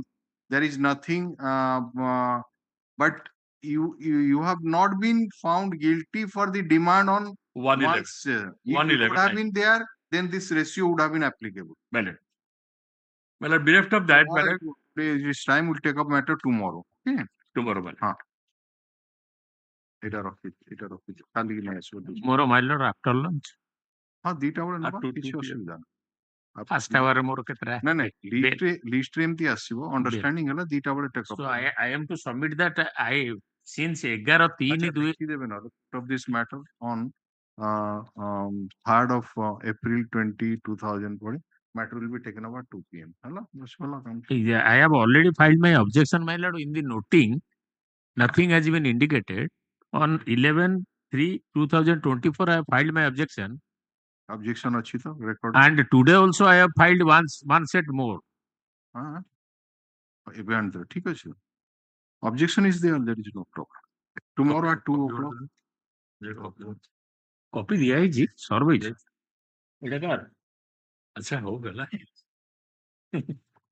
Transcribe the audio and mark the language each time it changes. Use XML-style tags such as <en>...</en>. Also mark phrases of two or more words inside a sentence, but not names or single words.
<en>There is nothing, but you have not been found guilty for the demand on 111. If it would have been there, then this ratio would have been applicable. Well, bereft of that, this time we'll take up matter tomorrow. Okay. Tomorrow,</en> <or>এটা ରଖିଛି କାଲିକି ନେଇ ଆସିବ ମୋର ମାଇଲର</or> <en>after lunch</en> <or>ଦିଟା ବେଳେ ନେବା କିଛି ଅସୁବିଧା ନାହିଁ ଫାର୍ଷ୍ଟ ଆୱାରରେ ମୋର କେତେଟା ନାଇଁ ଲିଷ୍ଟରେ ଏମିତି ଆସିବ ଅଣ୍ଡରଷ୍ଟାଣ୍ଡିଂ ହେଲା ଦିଟା ବେଳେ</or> <en>take up I am to submit that since 11/3</en> <or>ଦେଖିଦେବେ ନା</or> <en>of this matter on 3rd of April 2020 matter will be taken up at 2 p.m.</en> <or>ହେଲା</or> <en>I have already filed my objection, my lord. In the noting, nothing has been indicated. On 11/3/2024, I have filed my objection. Objection achhi to record. And today also I have filed one set more.</en> <hi>Event ठीक है.</hi> <en>Objection is there. There is no problem. Tomorrow at 2 o'clock.</en> <hi>Copy दिया है जी. सौरभ जी. अच्छा हो गया</hi>